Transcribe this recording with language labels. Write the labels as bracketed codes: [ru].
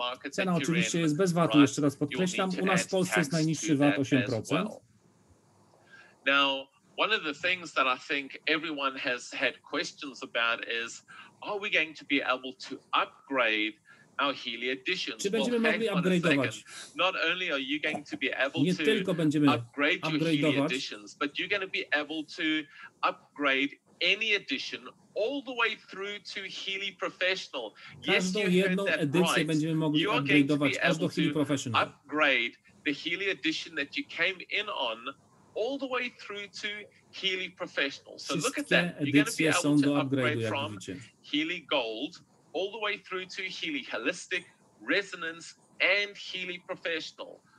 [pl] Cena oczywiście jest bez VAT-u, jeszcze raz podkreślam. U nas w Polsce jest najniższy VAT 8%. [en] Now, one of the things that I think everyone has had questions about is, are we going to be able to upgrade our Healy editions? [pl] Czy będziemy mogli upgrade'ować? [en] Not only are you going to be able [pl] Nie [en] to [pl] tylko będziemy [en] upgrade your Healy [pl] upgrade'ować, [en] editions, but you're going to be able to upgrade any edition all the way through to Healy Professional. [pl] Każdą jedną edycję będziemy mogli upgrade'ować aż do Healy Professional. [en] Upgrade the Healy edition that you came in on all the way through to Healy Professional. So look at that. You're going to be able to upgrade from Healy Gold all the way through to Healy Holistic, Resonance, and Healy Professional.